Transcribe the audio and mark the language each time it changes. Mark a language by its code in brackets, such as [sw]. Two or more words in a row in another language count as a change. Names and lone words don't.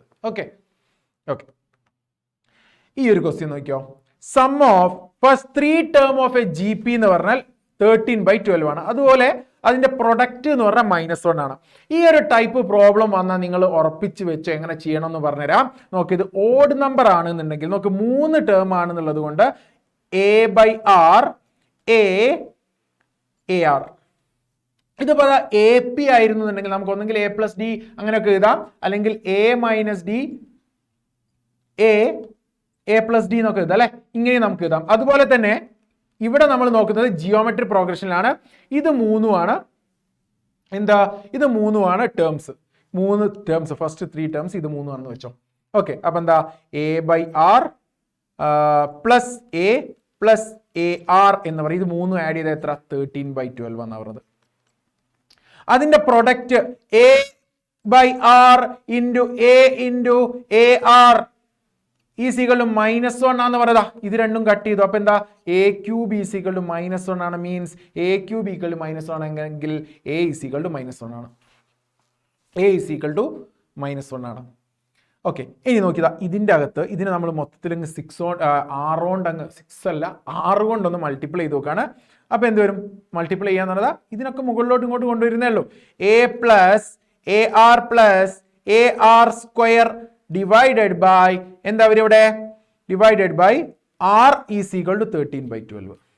[ml] ഓക്കെ, ഈ ഒരു ക്വസ്റ്റ്യൻ നോക്കിയോ, [en] sum of first 3 term of a GP [ml] എന്ന് പറഞ്ഞാൽ 13/12 ആണ്. അതുപോലെ അതിന്റെ പ്രൊഡക്റ്റ് എന്ന് പറഞ്ഞാൽ -1 ആണ്. ഈ ഒരു [en] type problem [ml] വന്നാൽ നിങ്ങൾ ഉറപ്പിച്ച് വെച്ച് എങ്ങനെ ചെയ്യണം എന്ന് പറഞ്ഞുതരാം. നോക്ക്, ഇത് [en] odd number [ml] ആണെന്നുണ്ടെങ്കിൽ നോക്ക് 3 ടേം ആണെന്നുള്ളത് കൊണ്ട് a/r a/r. ഇതിപ്പോ AP ആയിരുന്നുണ്ടെങ്കിൽ നമുക്ക് ഒന്നെങ്കിൽ a+d അങ്ങനെയൊക്കെ എഴുതാം, അല്ലെങ്കിൽ a - d a+d എന്നൊക്കെ എഴുതാം അല്ലെ, ഇങ്ങനെ നമുക്ക് എഴുതാം. അതുപോലെ തന്നെ ഇവിടെ നമ്മൾ നോക്കുന്നത് ജിയോമെട്രി പ്രോഗ്രഷനിലാണ്. ഇത് 3 ആണ് എന്താ, ഇത് 3 ആണ് ടേംസ്, 3 ടേംസ്, [en] first 3 terms [ml] ഇത് 3 ആണെന്ന് വെച്ചോ. ഓക്കെ, അപ്പൊ എന്താ [en] a/r plus a plus AR [ml] എന്ന് പറയും. ഇത് 3 ആഡ് ചെയ്ത എത്ര, 13/12 എന്നാ പറഞ്ഞത്. അതിന്റെ പ്രൊഡക്റ്റ് [en] a/r into a into AR is equal to -1 [ml] ആണെന്ന് പറയുക. ഇത് രണ്ടും കട്ട് ചെയ്തു. അപ്പൊ എന്താ, [en] a³ is equal to -1 [ml] ആണ്. മീൻസ് [en] a³ equal to -1 [ml] ആണെങ്കിൽ [en] a is equal to -1 [ml] ആണ്. [en] a is equal to -1 [ml] ആണ്. ഓക്കെ, ഇനി നോക്കിയതാ ഇതിന്റെ അകത്ത് ഇതിനെ നമ്മൾ മൊത്തത്തിൽ 6 കൊണ്ട് 6 അല്ല 6 കൊണ്ടൊന്ന് മൾട്ടിപ്ലൈ ചെയ്ത് നോക്കാണ്. അപ്പൊ എന്ത് വരും, മൾട്ടിപ്ലൈ ചെയ്യാന്ന് പറഞ്ഞാൽ ഇതിനൊക്കെ മുകളിലോട്ട് ഇങ്ങോട്ട് കൊണ്ടുവരുന്നേ ഉള്ളൂ. [en] a plus AR plus AR square divided by [ml] എന്താ വരും ഇവിടെ, [en] divided by r is equal to 13/12.